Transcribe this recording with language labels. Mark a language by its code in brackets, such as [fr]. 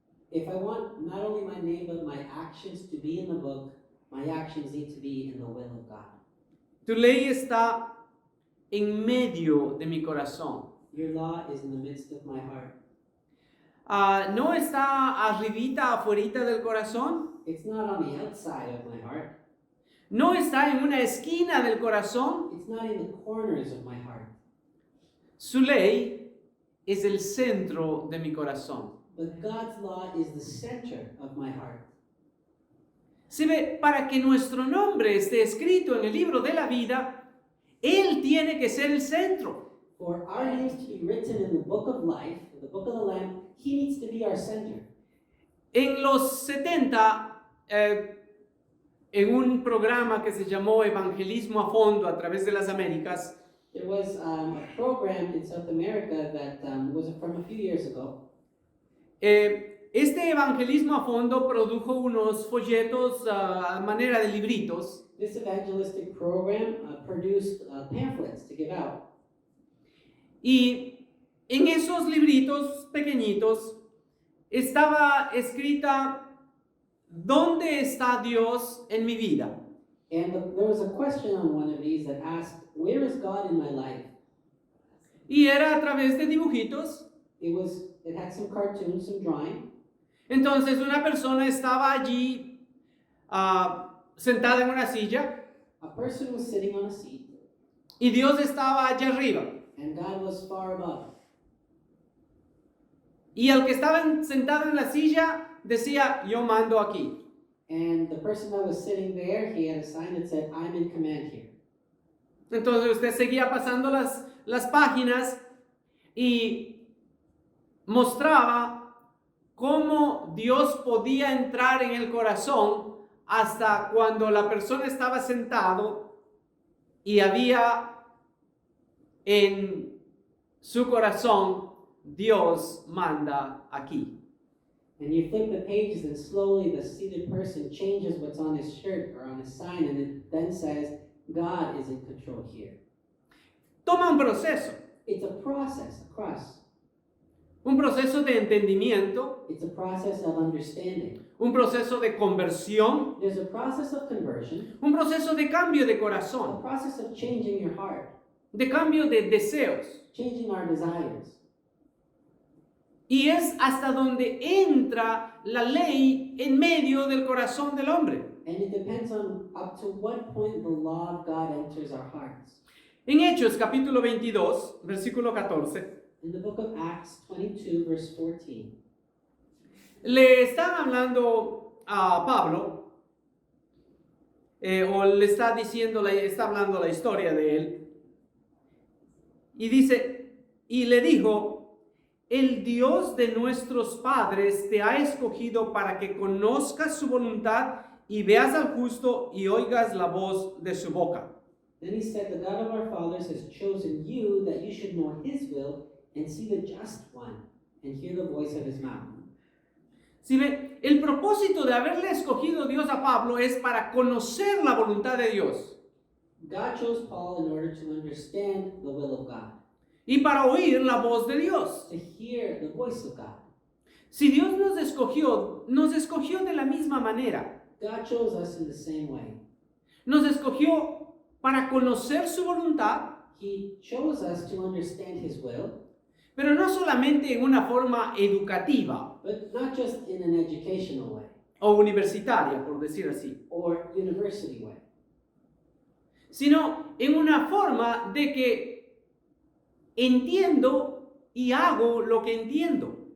[en] If I want not only my name but my actions to be in the book, my actions need to be in the will of God. [es] Tu ley está en medio de mi corazón. [en] Your law is in the midst of my heart. [es] No está arribita, afuerita del corazón. [en] It's not on the outside of my heart. [es] No está en una esquina del corazón. [en] It's not in the corners of my heart. [es] Su ley es el centro de mi corazón. [en] But God's law is the center of my heart. [es] Se ve, para que nuestro nombre esté escrito en el libro de la vida, Él tiene que ser el centro. [en] For our names to be written in the book of life, the book of the Lamb, He needs to be our center. [es] En los 70, en un programa que se llamó Evangelismo a Fondo a través de las Américas, [en] There was a program in South America that was from a few years ago. [es] Este Evangelismo a Fondo produjo unos folletos a manera de libritos. [en] This evangelistic program produced pamphlets to give out. [es] Y en esos libritos pequeñitos estaba escrita, ¿dónde está Dios en mi vida? [en] And there was a question on one of these that asked, where is God in my life? [es] Y era a través de dibujitos. [en] It had some cartoons, some drawing. [es] Entonces una persona estaba allí sentada en una silla [en] A person was sitting on a seat, [es] y Dios estaba allá arriba. [en] and God was far above. [es] Y el que estaba sentado en la silla decía, yo mando aquí. [en] And the person that was sitting there, he had a sign that said, I'm in command here. [es] Entonces usted seguía pasando las páginas y mostraba cómo Dios podía entrar en el corazón hasta cuando la persona estaba sentado y había en su corazón, Dios manda aquí. [en] And you flip the pages, and slowly the seated person changes what's on his shirt or on his sign, and it then says, God is in control here. [es] Toma un proceso [en] It's a process across. [es] de entendimiento, [en] It's a process of understanding. [es] un proceso de conversión, [en] There's a process of conversion, [es] un proceso de cambio de [en] a [es] corazón, [en] process of changing your heart, [es] de cambio de deseos. [en] changing our desires. [es] Y es hasta donde entra la ley en medio del corazón del hombre. [en] And it depends on up to what point the law of God enters our hearts. [es] En Hechos capítulo 22, versículo 14, [en] In the book of Acts 22, verse 14, [es] le están hablando a Pablo, o le está diciendo, está hablando la historia de él, y dice, y le dijo, el Dios de nuestros padres te ha escogido para que conozcas su voluntad y veas al justo y oigas la voz de su boca. [en] then he said, the God of our fathers has chosen you that you should know his will and see the just one and hear the voice of his mouth. [es] ¿Sí ve? El propósito de haberle escogido Dios a Pablo es para conocer la voluntad de Dios [en] God chose Paul in order to understand the will of God, [es] y para oír la voz de Dios. [en] to hear the voice of God. [es] Si Dios nos escogió de la misma manera. [en] God chose us in the same way. [es] Nos escogió para conocer su voluntad, [en] He chose us to understand his will, [es] pero no solamente en una forma educativa [en] but not just in an educational way [es] o universitaria, por decir así, [en] or university way, [es] sino en una forma de que entiendo y hago lo que entiendo.